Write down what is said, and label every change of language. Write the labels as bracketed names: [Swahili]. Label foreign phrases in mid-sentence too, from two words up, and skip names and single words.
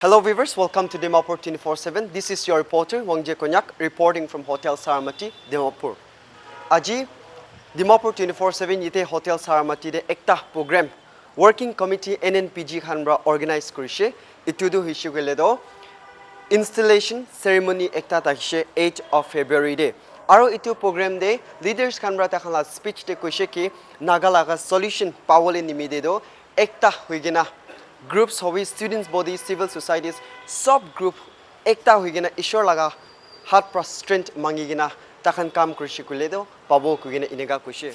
[English] Hello viewers, welcome to Dimapur 24/7. This is your reporter Wangtin Naga reporting from Hotel Saramati, Dimapur. [Naga Pidgin] Aji Dimapur 24/7 yete Hotel Saramati de ekta [English] program working committee [Naga Pidgin] NNPG khanra organize kurise. Itudu hishugele do [English] installation ceremony [Naga Pidgin] ekta takise 8 [English] of February [Naga Pidgin] de. Aro itu program de leaders khanra takhala speech de kuise ki Nagalaga solution pawole nimide do ekta huigena groups hobi [English] students body civil societies sub group [Naga Pidgin] ekta hoigena ishor laga hat pra strength mangigena takhan kam krishi kuledo pabo kugena inega kushi.